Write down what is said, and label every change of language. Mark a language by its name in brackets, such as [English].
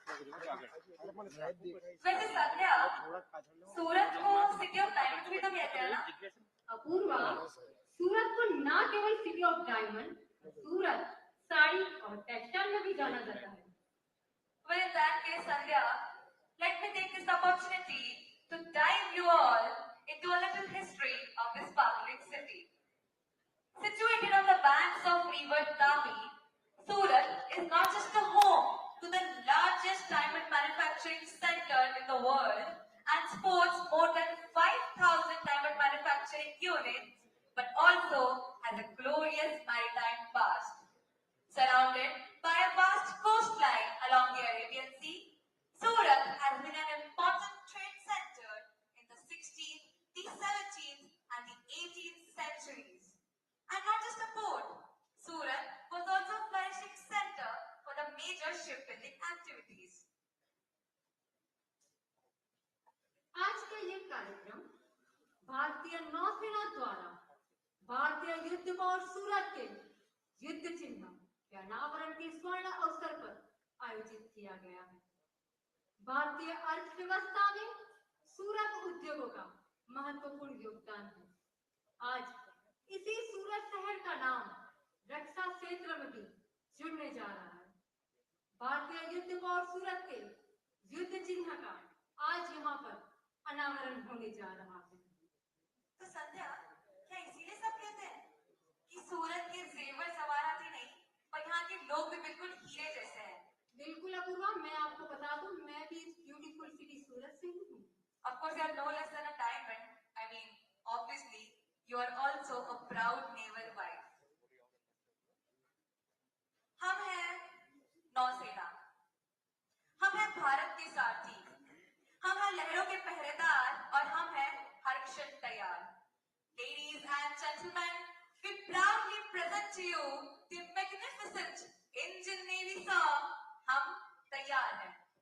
[Hindi] वैसे संध्या, सूरत को city of diamonds भी तो कहते हैं ना? अपूर्वा, सूरत को न केवल सिटी ऑफ डायमंड, सूरत साड़ी और टेक्सटाइल में भी जाना जाता है. [English] Well, in that case, Sandhya, let me take this opportunity to dive you all into a little history of this sparkling city. Situated on the banks of River Tavi, Surat is not just a home to the largest diamond manufacturing center in the world and sports more than 5,000 diamond manufacturing units, but also has a glorious maritime past. Surrounded by a vast coastline along the Arabian Sea, Surat has been an important trade center in the 16th, the 17th and the 18th centuries. And not just a port, Surat was also a flourishing center for the major shipbuilding activities. [Hindi] आज का ये कार्यक्रम भारतीय नौसेना द्वारा भारतीय युद्ध और सूरत के युद्ध चिन्ह के अनावरण के स्वर्ण अवसर पर आयोजित किया गया है. भारतीय अर्थव्यवस्था में सूरत उद्योगों का महत्वपूर्ण योगदान है। आज इसी सूरत शहर का नाम रक्षा क्षेत्र में भी जुड़ने जा रहा है। भारतीय युद्ध और सूरत के युद्ध चिन्ह का आज यहाँ पर अनावरण होने जा रहा है। तो संध्या, क्या इसीलिए सब कहते हैं कि सूरत के जेवर सवारात ही नहीं, पर यहाँ के लोग भी बिल्कुल हीरे जैसे हैं? बिल्कुल अपूर्वा, मैं आपको बता दूं, मैं भी इस ब्यूटीफुल सिटी सूरत से ही हूँ। [English] Of course, you are no less than a diamond. I mean, obviously, you are also a proud naval wife. [Hindi] हम हैं नौसेना, हम हैं भारत के सारथी, हम हैं लहरों के पहरेदार और हम हैं हर क्षण तैयार। [English] Ladies and gentlemen, we proudly present to you the magnificent Indian Navy song, [Hindi] हम तैयार हैं।